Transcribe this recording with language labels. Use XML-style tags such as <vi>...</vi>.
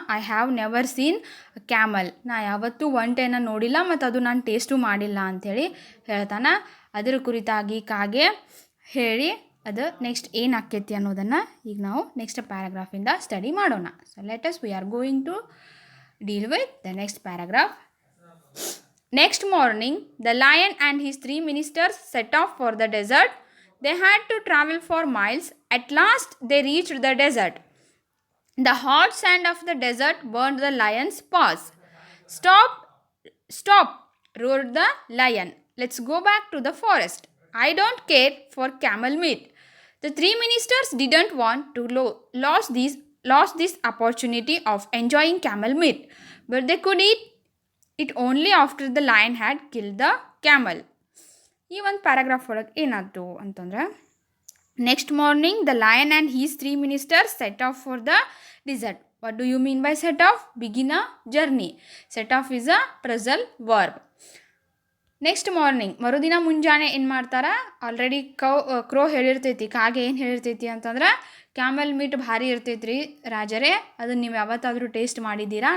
<en>I have never seen camel,</en> <kn>ನಾ ಯಾವತ್ತೂ ಒಂಟೆನ ನೋಡಿಲ್ಲ ಮತ್ತು ಅದು ನಾನು ಟೇಸ್ಟು ಮಾಡಿಲ್ಲ ಅಂಥೇಳಿ ಹೇಳ್ತಾನೆ. ಅದರ ಕುರಿತಾಗಿ ಕಾಗೆ ಹೇಳಿ ಅದು ನೆಕ್ಸ್ಟ್ ಏನು ಆಕ್ಕೈತಿ ಅನ್ನೋದನ್ನು ಈಗ ನಾವು ನೆಕ್ಸ್ಟ್ ಪ್ಯಾರಾಗ್ರಾಫಿಂದ ಸ್ಟಡಿ ಮಾಡೋಣ.</kn> <en>So let us we are going to deal with the next paragraph. Next morning, the lion and his 3 ministers set off for the desert. They had to travel for miles. At last, they reached the desert. The hot sand of the desert burned the lion's paws. Stop! Stop! Roared the lion. Let's go back to the forest. I don't care for camel meat. The 3 ministers didn't want to lose this opportunity of enjoying camel meat, but they could eat it only after the lion had killed the camel.</en> <kn>ಈ ಒಂದು paragraph ಒಳಗೆ ಏನಾಯ್ತು ಅಂತಂದ್ರೆ,</kn> <en>Next morning the lion and his 3 ministers set off for the desert. What do you mean by set off? Begin a journey. Set off is a phrasal verb. Next morning,</en> <kn>ಮರುದಿನ ಮುಂಜಾನೆ ಏನು ಮಾಡ್ತಾರೆ? Already ಕ್ರೋ ಹೇಳಿರ್ತೈತಿ, ಕಾಗೆ ಏನು ಹೇಳಿರ್ತೈತಿ ಅಂತಂದ್ರೆ, ಕ್ಯಾಮಲ್ ಮೀಟ್ ಭಾರಿ ಇರ್ತೈತ್ರಿ ರಾಜರೇ, ಅದನ್ನು ನೀವು ಯಾವತ್ತಾದರೂ ಟೇಸ್ಟ್ ಮಾಡಿದ್ದೀರಾ?</kn>